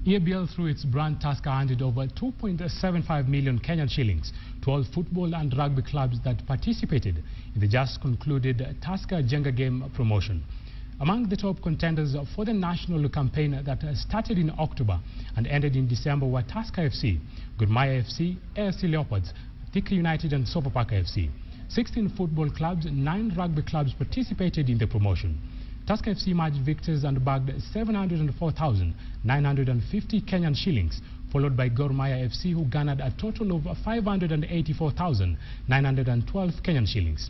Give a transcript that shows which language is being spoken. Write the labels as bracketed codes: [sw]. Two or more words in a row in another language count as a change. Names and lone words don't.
[en] EABL, through its brand Tusker, handed over 2.75 million Kenyan shillings to all football and rugby clubs that participated in the just concluded Tusker Jigger game promotion. Among the top contenders for the national campaign that started in October and ended in December were Tusker FC, Gor Mahia FC, AFC Leopards, Thika United and Sofapaka FC. 16 football clubs, 9 rugby clubs participated in the promotion. Tusker FC emerged victors and bagged 704,950 Kenyan shillings, followed by Gor Mahia FC, who garnered a total of 584,912 Kenyan shillings.